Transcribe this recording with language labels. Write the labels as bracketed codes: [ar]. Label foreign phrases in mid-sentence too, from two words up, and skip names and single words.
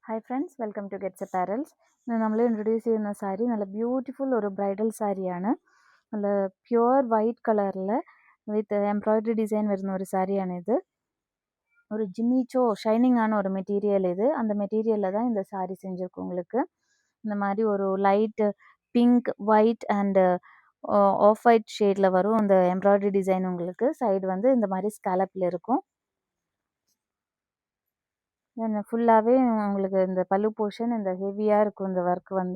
[en] Hi friends, welcome to Gets Apparels. [ml] ഇന്ന് നമ്മൾ ഇൻട്രൊഡ്യൂസ് ചെയ്യുന്ന സാരി നല്ല ബ്യൂട്ടിഫുൾ ഒരു ബ്രൈഡൽ സാരിയാണ്. നല്ല [en] pure white [ml] കളറിൽ [en] with embroidery design [ml] വരുന്ന ഒരു സാരിയാണിത്. [ta] ஒரு ஜிம்மிச்சோ ஷைனிங்கான ஒரு மெட்டீரியல் இது. அந்த மெட்டீரியலில் தான் இந்த சாரி செஞ்சுருக்கு உங்களுக்கு. இந்த மாதிரி ஒரு [en] light pink white and off white [ta] ஷேடில் வரும் அந்த எம்ப்ராய்டரி டிசைன். உங்களுக்கு சைடு வந்து இந்த மாதிரி ஸ்கேலப்பில் இருக்கும். தென் ஃபுல்லாகவே உங்களுக்கு இந்த பல்லு போர்ஷன் இந்த ஹெவியாக இருக்கும் இந்த ஒர்க் வந்து.